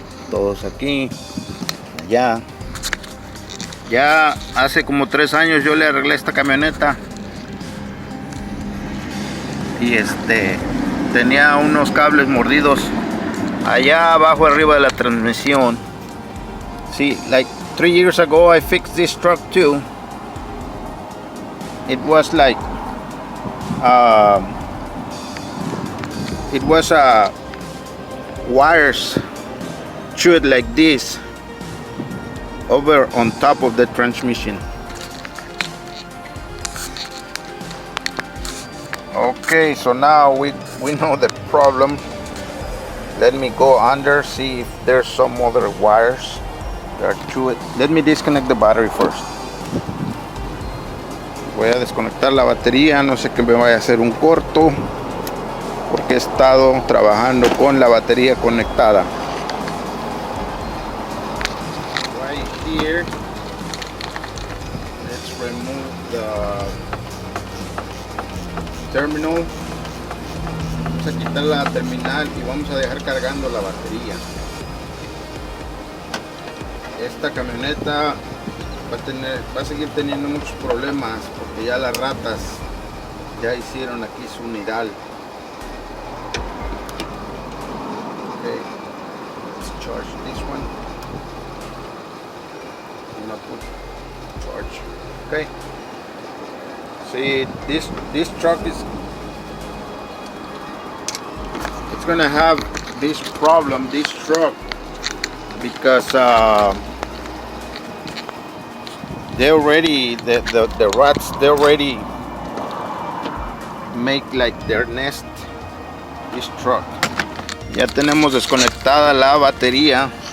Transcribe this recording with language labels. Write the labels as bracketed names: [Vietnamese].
[Spanish] Todos aquí, allá. Ya hace como 3 años yo le arreglé esta camioneta y tenía unos cables mordidos allá abajo arriba de la transmisión. [English] See, like 3 years ago I fixed this truck too. It was like wires chewed like this over on top of the transmission. Okay, so now we know the problem. Let me go under, see if there's some other wires that are chewed. Let me disconnect the battery first. [Spanish] Voy a desconectar la batería, no sé que me vaya a hacer un corto porque he estado trabajando con la batería conectada. [English] Right here, let's remove the terminal. [Spanish] Vamos a quitar la terminal y vamos a dejar cargando la batería. Esta camioneta va a seguir teniendo muchos problemas porque ya las ratas ya hicieron aquí su nidal. [English] Okay, let's charge this one. I'm gonna put charge. Okay. See, this truck is gonna have this problem, this truck, because they already the rats, they already make like their nest. This truck. [Spanish] Ya tenemos desconectada la batería.